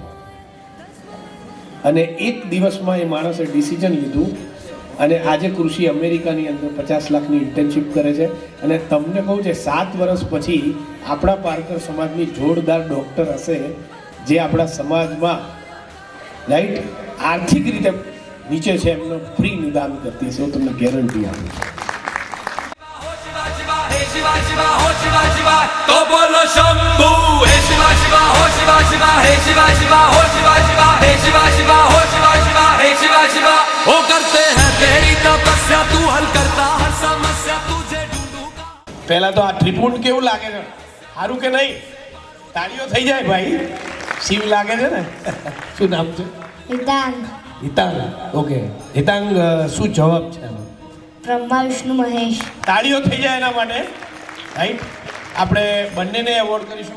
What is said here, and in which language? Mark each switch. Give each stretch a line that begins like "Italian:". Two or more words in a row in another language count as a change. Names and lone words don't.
Gujarati: અને એક દિવસમાં એ માણસે ડિસિઝન લીધું અને આજે કૃષિ અમેરિકાની અંદર 50 લાખની ઇન્ટર્નશીપ કરે છે. અને તમને કહું છે 7 વર્ષ પછી આપણા પારકર સમાજની જોરદાર ડૉક્ટર હશે, જે આપણા સમાજમાં રાઈટ આર્થિક રીતે નીચે છે એમનું ફ્રી નિદાન કરતી છે. હું તમને ગેરંટી આપું છું.
Hindi: शिवा शिवा हो शिवा शिवा तो बोलो शंभू हे शिवा शिवा हो शिवा शिवा हे शिवा शिवा हो शिवा शिवा हे शिवा शिवा हो शिवा शिवा हे शिवा शिवा वो करते हैं तेरी तपस्या तू हल करता हर समस्या तुझे ढूंढूंगा.
Gujarati: પહેલા તો આ ત્રિપુટ કેવું લાગે છે? સારું કે નહીં? તાળીઓ થઈ જાય ભાઈ. શિવ લાગે છે ને? શું નામ છે? હિતાંગ. હિતાંગ. ઓકે હિતાંગ, શું જવાબ છે આનો? બ્રહ્મા વિષ્ણુ મહેશ. તાળીઓ થઈ જાય એના માટે, રાઈટ. આપણે બંનેને એવોર્ડ કરીશું.